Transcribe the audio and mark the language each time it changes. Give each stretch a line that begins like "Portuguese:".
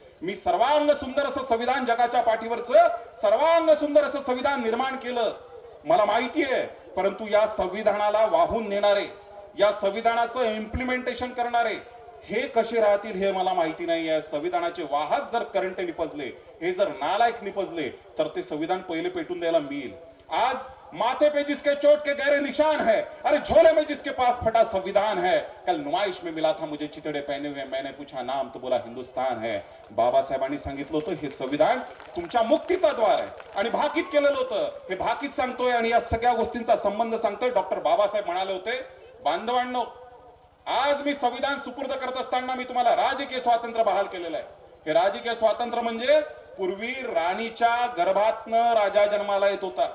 Marathi: मी सर्वांग सुंदर असं संविधान, जगाच्या पाठीवरचं सर्वांग सुंदर असं संविधान निर्माण केलं, मला माहिती आहे. परंतु या संविधानाला वाहून नेणारे, या संविधानाचं इम्प्लिमेंटेशन करणारे हे कसे राहतील हे मला माहिती नाही आहे. संविधानाचे वाहक जर करंट निपजले, हे जर नालायक निपजले, तर ते संविधान पहिले पेटून द्यायला मिळेल.
Hindi: आज माथे पे जिसके चोट के गहरे निशान है, अरे झोले में जिसके पास फटा संविधान है. कल नुमाइश में मिला था मुझे चितड़े पहने हुए, मैंने पूछा नाम तो बोला हिंदुस्तान है.
Marathi: बाबासाहेबांनी सांगितलं होतं हे संविधान तुमच्या मुक्तीचा द्वार आहे आणि भाकीत केलेलं होतं. हे भाकीत सांगतोय आणि या सगळ्या गोष्टींचा संबंध सांगतोय. डॉक्टर बाबासाहेब म्हणाले होते, बांधवांनो, आज मी संविधान सुपूर्द करत असताना मी तुम्हाला राजकीय स्वातंत्र्य बहाल केलेलं आहे. हे राजकीय स्वातंत्र्य म्हणजे पूर्वी राणीच्या गर्भातनं राजा जन्माला येत होता.